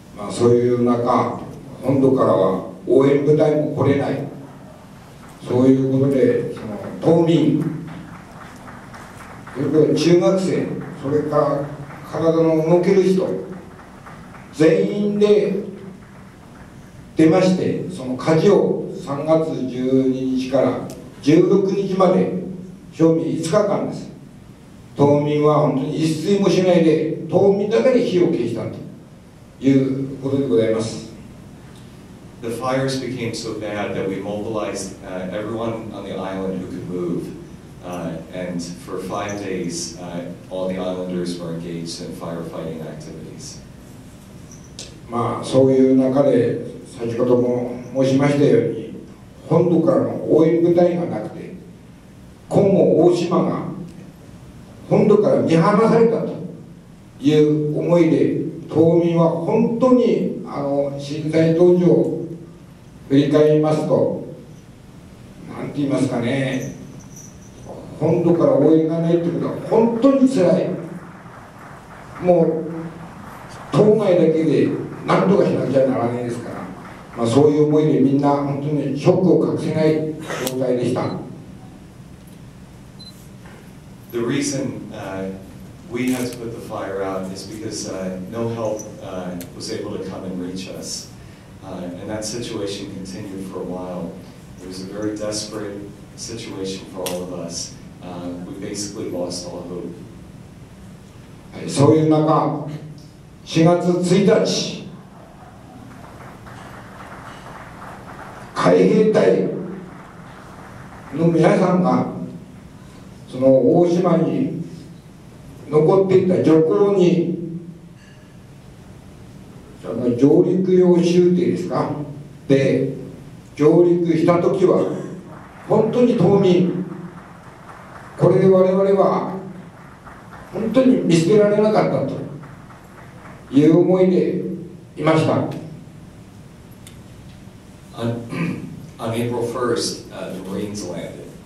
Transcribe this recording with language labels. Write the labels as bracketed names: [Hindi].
[Japanese] そういう中、本土からは応援部隊も来れない、そういうことでその島民、それから中学生、それから体の動ける人全員で出まして、その火事を3月12日から16日まで賞味5日間です。島民は本当に一睡もしないで島民だけで火を消したということでございます。 [English] The fires became so bad that we mobilized everyone on the island who could move, and for 5 days, all the islanders were engaged in firefighting activities. [Japanese] そういう中で先ほども申しましたように、本土からの応援部隊がなくて、今後大島が本土から見放されたという思いで、島民は本当に震災当時を振り返りますと、なんて言いますかね、本土から応援がないということは本当につらい。もう島外だけで何とかしなきゃならないですから、そういう思いでみんな本当にショックを隠せない状態でした。 [English] The reason we had to put the fire out is because no help was able to come and reach us. And that situation continued for a while. It was a very desperate situation for all of us. We basically lost all hope. [Japanese] そういう中、4月1日、海兵隊の皆さんがその大島に残っていた漁港に上陸用舟艇ですかで上陸した時は本当に島民これで我々は本当に見捨てられなかったという思いでいました。 [English] On April 1st, the Marines landed.